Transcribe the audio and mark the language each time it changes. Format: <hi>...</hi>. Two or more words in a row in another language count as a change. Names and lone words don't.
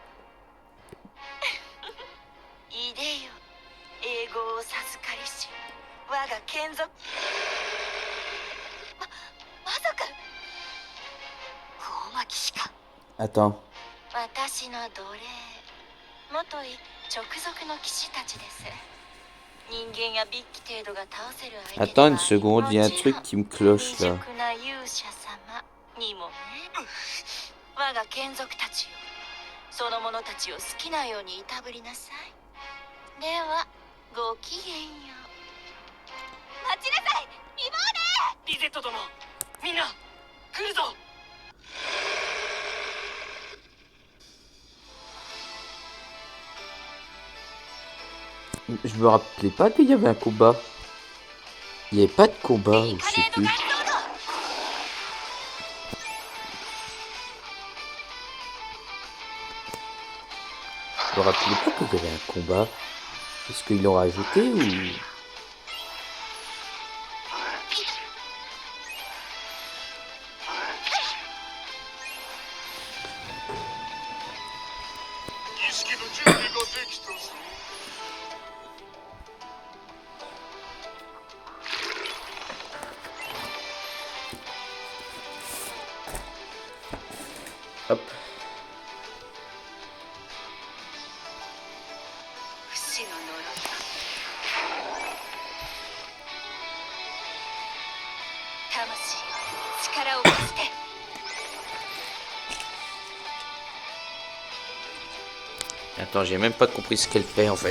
<ja>いでよ、英語を授かりし我が眷属。まさか高魔騎士か。</ja> <fr>Attends.</fr> <ja>私の奴隷、元い直属の騎士たちです。人間や筆記程度が倒せる相手で</ja> <fr>Attends</fr> <ja>は</ja> <fr>une seconde, il y a un truc qui me cloche</fr> <ja>未</ja> <fr>là.</fr> <ja>熟な勇者様にもね。我が眷属たちよ、その者たちを好きなようにいたぶりなさい。ではごきげんよう。待ちなさい、リボーネ。リゼット殿、みんな来るぞ。</ja> <fr>Je me rappelais pas qu'il y avait un combat. Il n'y avait pas de combat, ou je sais plus. Je me rappelais pas qu'il y avait un combat. Est-ce qu'ils l'ont rajouté ou...</fr> <ja>儀式の準備ができたぞ。</ja> <fr>Hop.</fr> <ja>不死の呪い、魂よ、力を貸して。</ja> <fr>Attends, j'ai même pas compris ce qu'elle fait en fait.</fr>